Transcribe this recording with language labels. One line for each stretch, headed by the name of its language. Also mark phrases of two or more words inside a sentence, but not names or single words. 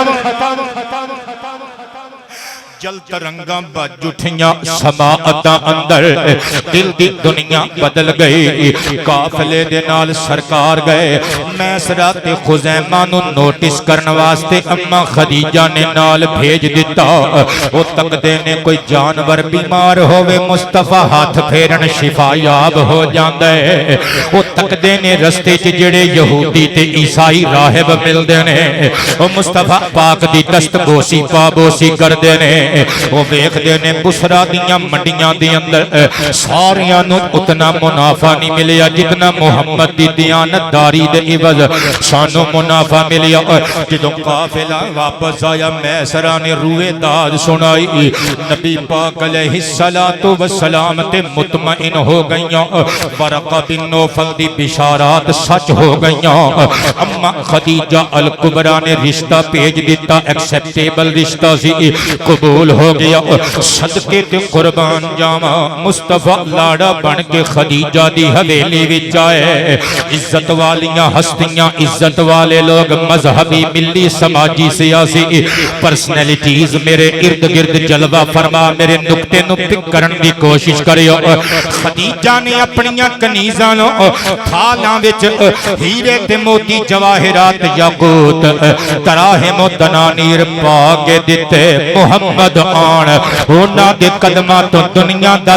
Punjabi: جل ترنگاں بج اٹھیاں سماعتاں اندر دل دی دنیا بدل گئی قافلے دے نال سرکار گئے میسرہ تے خزیمہ نو نوٹس کرن واسطے اماں خدیجہ نے نال بھیج دیتا او تک دے نے کوئی جانور بیمار ہوئے مصطفیٰ ہاتھ پھیرن شفا یاب ہو جاندے او تک دے نے رستے چ جڑے یہودی تے عیسائی راہب مل دے نے او مصطفیٰ پاک دی دست بوسی پا بوسی کر دے نے وہ ویکھدے نے بسرا دیاں منڈیاں دے اندر ساریاں نوں اتنا منافع نہیں ملیا جتنا محمد دی دیانتداری دے عوض سانو منافع ملیا جدوں قافلہ واپس آیا میسرا نے روئے داد سنائی نبی پاک
Arabic: علیہ الصلوۃ والسلام
Punjabi: تے مطمئن ہو گئیاں ورقہ بن نوفل دی بشارات سچ ہو گئیاں اما خدیجہ الکبریٰ نے رشتہ بھیج دیتا ایکسیپٹیبل رشتہ سی قبول ہو گیا صدقے تے قربان جاواں مصطفیٰ لاڑا بن کے خدیجہ دی حویلی وچ آئے عزت والیاں ہستیاں عزت والے لوگ مذہبی ملی سماجی سیاسی پرسنالٹیز میرے ارد گرد جلوہ فرما میرے نکتے نو پک کرن دی کوشش کریو خدیجہ نے اپنیاں کنیزاں نو تھالاں وچ ہیرے تے موتی جواہرات یاقوت
Arabic: تراہم و دنانیر
Punjabi: پا کے دتے محمد آن انہاں دے قدماں تو دنیا دا